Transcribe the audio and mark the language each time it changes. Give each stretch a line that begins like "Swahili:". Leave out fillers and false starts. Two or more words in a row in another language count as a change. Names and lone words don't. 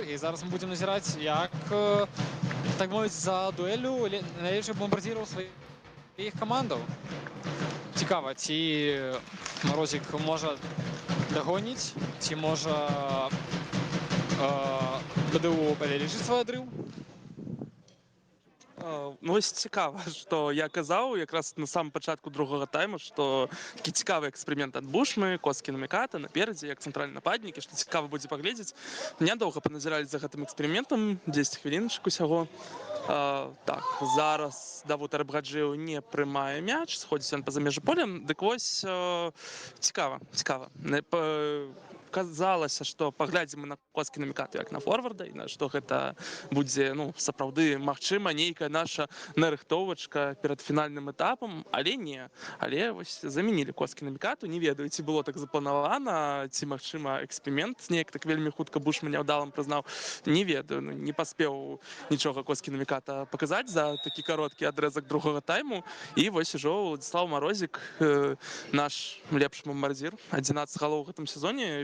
Belarusian: І зараз мы будзем назіраць, як, так мовіць, за дуэлю найлепшых бамбардзіраў сваіх камандаў. Цікава, ці Марозік можа дагоніць, ці можа БДУ павялічыць свой адрыў.
Ukrainian: Ну, ось цікаво, що я казав якраз на самому початку другого тайму, що такий цікавий експеримент від Бушми, Коскіна Міката напереді, як центральні нападники, що цікаво буде поглядіти. Недовго поназирали за цим експериментом, 10 хвилиночок усього. Так, зараз Давуд Арбгаджиєв не приймає м'яч, сходить він поза межі полем. Так ось цікаво. Казалося,
Belarusian: што паглядзім на Коскіна Мікату як на форварда і на што гэта будзе сапраўды магчыма нейкая наша нарыхтовачка перад фінальным этапам, але не. Але вось замянілі Коскіна Мікату, не ведаю, ці было так запланавана, ці магчыма эксперымент неяк так вельмі хутка Бушман няўдалым прызнаў, не ведаю, не паспеў нічога Коскіна Міката паказаць за такі кароткі адрэзак другога тайму, і вось ужо Владзіслаў Марозік, наш лепшы бамбардзір, 11 галоў у гэтым сезоне.